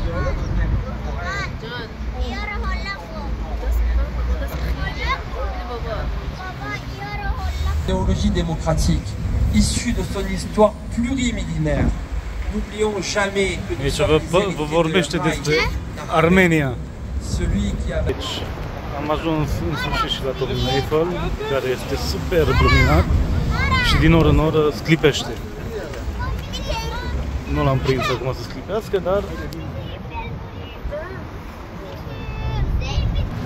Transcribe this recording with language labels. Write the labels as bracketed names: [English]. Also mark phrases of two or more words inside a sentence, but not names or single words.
[French] Idéologie démocratique, issue de son histoire plurimillénaire. N'oublions jamais que nous sommes [Romanian] vă vorbește despre Armenia. [French] celui qui a... [Romanian] Deci, am ajuns în sfârșit și la turnul Eiffel, care este superb luminat și din oră în oră sclipește. Nu l-am prins acum să sclipească, dar